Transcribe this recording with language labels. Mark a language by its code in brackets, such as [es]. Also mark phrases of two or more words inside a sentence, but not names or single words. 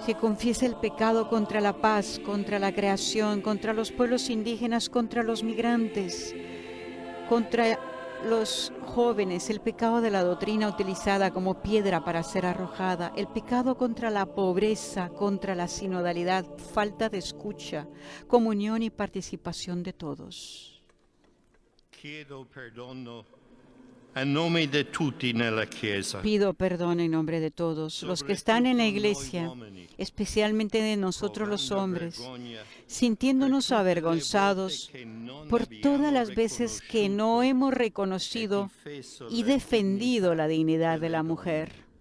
[es] Se confiesa el pecado contra la paz, contra la creación, contra los pueblos indígenas, contra los migrantes, contra los jóvenes, el pecado de la doctrina utilizada como piedra para ser arrojada, el pecado contra la pobreza, contra la sinodalidad, falta de escucha, comunión y participación de todos. [it] Chiedo perdono a nome di tutti nella Chiesa. [es] Pido perdón en nombre de todos los que están en la iglesia, especialmente de nosotros los hombres, sintiéndonos avergonzados por todas las veces que no hemos reconocido y defendido la dignidad de la mujer,